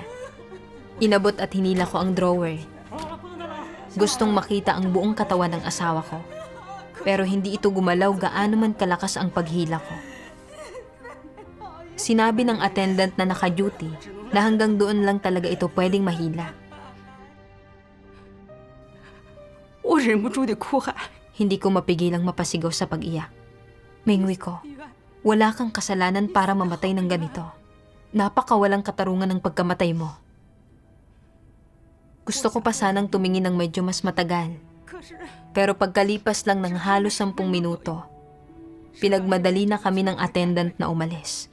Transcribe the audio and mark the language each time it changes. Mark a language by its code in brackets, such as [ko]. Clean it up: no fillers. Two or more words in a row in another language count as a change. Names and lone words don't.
[tl] Inabot at hinila ko ang drawer. Gustong makita ang buong katawan ng asawa ko. Pero hindi ito gumalaw gaano man kalakas ang paghila ko. Sinabi ng attendant na naka-duty na hanggang doon lang talaga ito pwedeng mahila. [zh] 我忍不住地哭喊。 [tl] Hindi ko mapigilang mapasigaw sa pag-iyak. Mingwi ko, wala kang kasalanan para mamatay ng ganito. Napakawalang katarungan ng pagkamatay mo. Gusto ko pa sanang tumingin ng medyo mas matagal. Pero pagkalipas lang ng halos 10 minuto, pinagmadali na kami ng attendant na umalis.